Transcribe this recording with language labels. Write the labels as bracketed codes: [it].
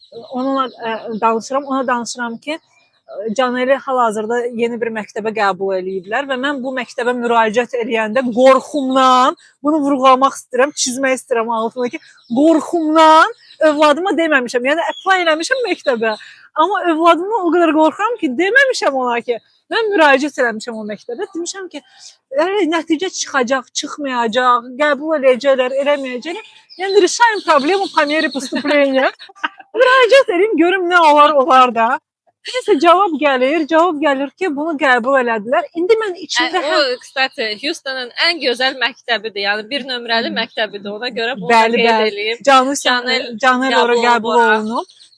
[az] Onunla danışıram. Ona danışıram ki, Caneli hal-hazırda yeni bir məktəbə qəbul eləyiblər və mən bu məktəbə müraciət edəndə qorxumdan, bunu vurğulamaq istəyirəm, çizmək istəyirəm altına ki, qorxumdan övladıma deməmişəm. Yəni apply eləmişəm məktəbə. Amma övladımdan o qədər qorxuram ki, deməmişəm ona ki, mən müraciət eləmişəm o məktəbə. Demişəm ki, nəticə çıxacaq, çıxmayacaq, qəbul edəcəklər, eləməyəcəklər. [ru] Yəni решаем проблему по мере поступления. [az] Müraciət edeyim, görüm nə olar da. Neyse cavab gəlir ki, bunu qəbul elədilər. İndi mən içimdə O, kstati, Houston'ın ən gözəl məktəbidir. Yəni bir nömrəli məktəbidir. Ona görə bunu Bəli, qeyd bəli. eləyim. Canel ora qəbul olunub.